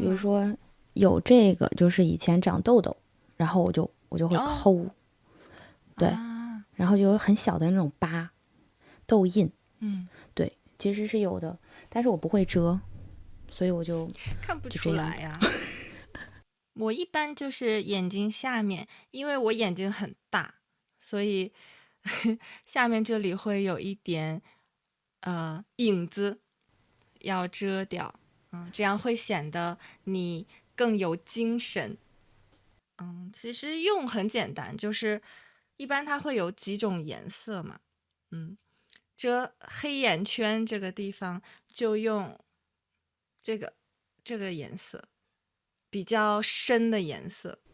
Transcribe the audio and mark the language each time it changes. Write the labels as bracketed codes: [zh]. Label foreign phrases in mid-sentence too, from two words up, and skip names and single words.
[zh] 比如說有這個，就是以前長痘痘，然後我就會摳，對，然後就有很小的那種疤、痘印，對，其實是有的，但是我不會遮。所以我就看不出來呀。我一般就是眼睛下面，因為我眼睛很大，所以下面這裡會有一點影子要遮掉，這樣會顯得你更有精神。其實用很簡單，就是一般它會有幾種顏色嘛，遮黑眼圈這個地方就用這個顏色，比較深的顏色。